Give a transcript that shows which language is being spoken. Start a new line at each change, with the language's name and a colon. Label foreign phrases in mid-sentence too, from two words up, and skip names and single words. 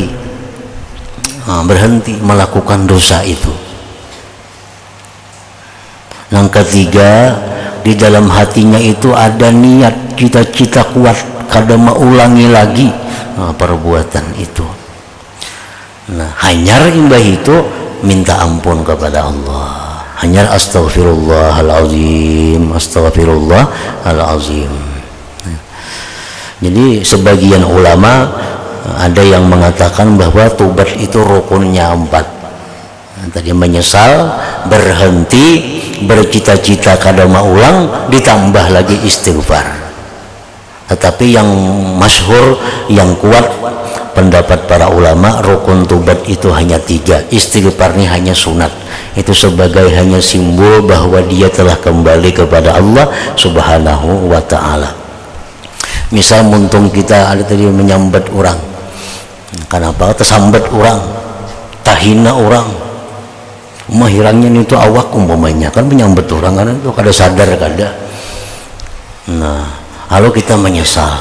Indonesian: Berhenti melakukan dosa itu. Yang ketiga, di dalam hatinya itu ada niat, cita-cita kuat kada mengulangi lagi perbuatan itu. Nah, hanyar imbah itu minta ampun kepada Allah.
Arabic: Hanyar أستغفر الله العظيم أستغفر الله العظيم.
Indonesian: Jadi sebagian ulama ada yang mengatakan bahwa tobat itu rukunnya 4. Tadi menyesal, berhenti, bercita-cita kada maulang, ditambah lagi istighfar. Tetapi yang masyhur, yang kuat pendapat para ulama, rukun tobat itu hanya 3. Istighfar ini hanya sunat. Itu sebagai hanya simbol bahwa dia telah kembali kepada Allah
Arabic: سبحانه وتعالى.
Banjar: Misal muntung kita ada tadi menyambat orang, kenapa tersambat orang, tahina orang, mahirangnya itu awak umpamanya kan menyambat orang kan itu kada sadar kada.
Indonesian: Nah, lalu kita menyesal.